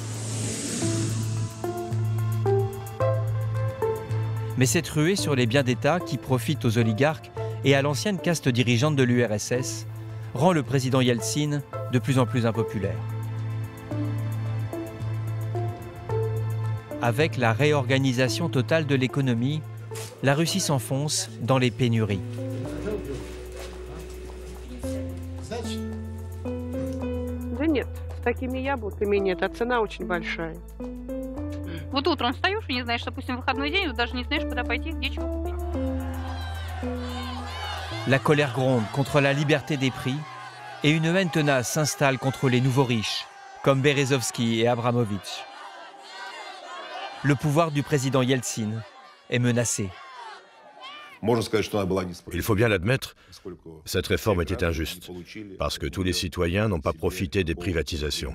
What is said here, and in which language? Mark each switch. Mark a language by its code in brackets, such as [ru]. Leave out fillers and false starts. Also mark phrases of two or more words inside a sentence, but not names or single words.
[fr] Mais cette ruée sur les biens d'État qui profitent aux oligarques et à l'ancienne caste dirigeante de l'URSS rend le président Yeltsin de plus en plus impopulaire. Avec la réorganisation totale de l'économie, la Russie s'enfonce dans les pénuries. [ru] Да нет, с такими яблоками нет, а цена очень большая. Вот утром встаешь и не знаешь, допустим, выходной день, даже не знаешь, куда пойти, где чего купить. [fr] La colère gronde contre la liberté des prix et une haine tenace s'installe contre les nouveaux riches, comme Berezovsky et Abramovich. Le pouvoir du président Yeltsin est menacé. Il faut bien l'admettre, cette réforme était injuste, parce que tous les citoyens n'ont pas profité des privatisations.